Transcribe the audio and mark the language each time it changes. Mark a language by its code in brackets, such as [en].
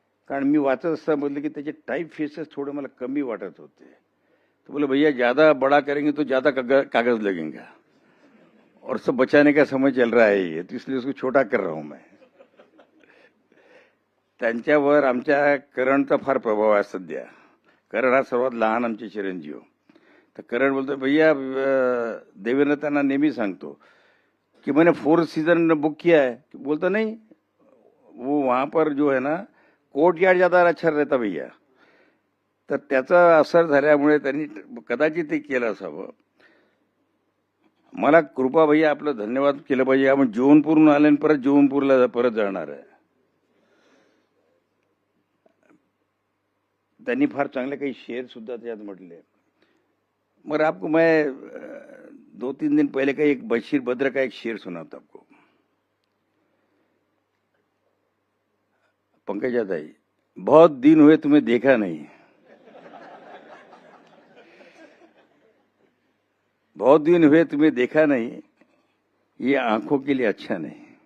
[mr] कारण मी वाचत असता म्हटलं की त्याचे टाइप फेसेस थोडे मला कमी वाटत होते. [hi] तो बोले भैया ज़्यादा बड़ा करेंगे तो ज़्यादा कागज लगेगा और सब बचाने का समय चल रहा है ये, तो इसलिए उसको छोटा कर रहा हूं मैं. [mr] त्यांच्यावर आमच्या करणचा फार प्रभाव आहे सध्या. करण हा सर्वात लहान आमचे चिरंजीव. तर करण बोलतो भैया, देवेंद्र त्यांना नेहमी सांगतो कि [hi] मैंने 4th सीजन बुक किया है. बोलता नहीं, वो वहां पर जो है ना कोर्ट यार्ड ज्यादा अच्छा रहता भैया. [mr] तर त्याचा असर झाल्यामुळे त्यांनी कदाचित ते केलं असावं. मला कृपा भैया आपलं धन्यवाद केलं पाहिजे. आपण जौनपूरहून आले आणि परत जौनपूरला परत जाणार आहे. त्यांनी फार चांगले काही शेर सुद्धा त्यात म्हटले. [hi] मगर आपको मैं 2-3 दिन पहले का एक बशीर बद्र का एक शेर सुनाता आपको. पंकजा दाई, बहुत दिन हुए तुम्हें देखा नहीं, बहुत दिन हुए तुम्हें देखा नहीं, ये आंखों के लिए अच्छा नहीं.